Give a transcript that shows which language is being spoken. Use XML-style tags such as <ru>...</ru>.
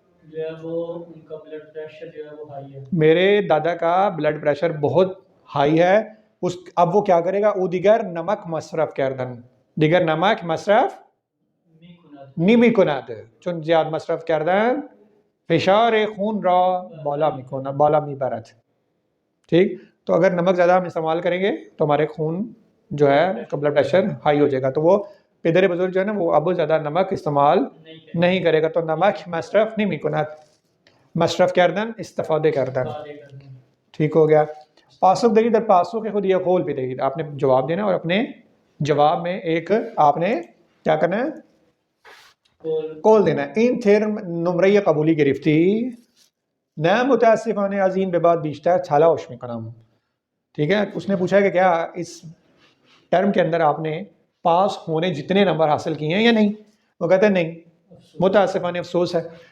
<ur>جو ہے وہ ان کا بلڈ پریشر جو ہے وہ ہائی ہے. میرے دادا کا بلڈ پریشر بہت ہائی ہے. اب وہ کیا کرے گا، او دیگر نمک مصرف کردن.</ur> <fa>دیگر نمک مصرف نمی کند، چون زیاد مصرف کردن فشار خون را بالا می برد.</fa> <ur>ٹھیک، تو اگر نمک زیادہ ہم استعمال کریں گے تو ہمارے خون جو ہے بلڈ پریشر ہائی ہو جائے گا. تو وہ پدر بزرگ جو ہے نا وہ اب زیادہ نمک استعمال نہیں کرے گا.</ur> <fa>تو نمک مصرف نمی کند، مصرف کردن استفاده کردن. ٹھیک ہو گیا. پاسخ دهید، در پاسخ خود یہ قول بدهید.</fa> <ur>آپ نے جواب دینا اور اپنے جواب میں ایک آپ نے کیا کرنا ہے، قول دینا ہے.</ur> <fa>این ترم نمره قبولی گرفتی؟ نه متاسفانه از این به بعد بیشتر تلاش میکنم.</fa> <ur>ٹھیک ہے، اس نے پوچھا ہے کہ کیا اس ٹرم کے اندر آپ نے پاس ہونے جتنے نمبر حاصل کیے ہیں یا نہیں. وہ کہتے ہیں نہیں، متاسفانه افسوس ہے.</ur>